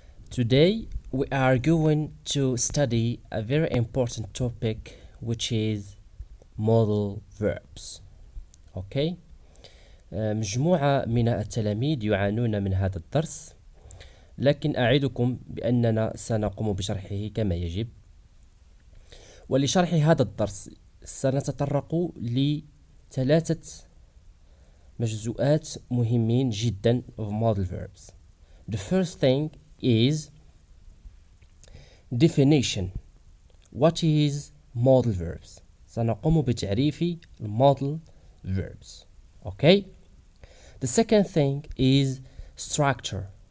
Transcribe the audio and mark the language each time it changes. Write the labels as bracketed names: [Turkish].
[English] Today we are going to study a very important topic which is modal verbs. Okay? [Arabic] مجموعة من التلاميذ يعانون من هذا الدرس، لكن أعدكم بأننا سنقوم بشرحه كما يجب. ولشرح هذا الدرس سنتطرق لثلاثة مجزوءات مهمين جدا [English] of modal verbs. The first thing is definition. What is modal verbs? [Arabic] سنقوم بتعريف modal verbs. Okay? [English] The second thing is structure.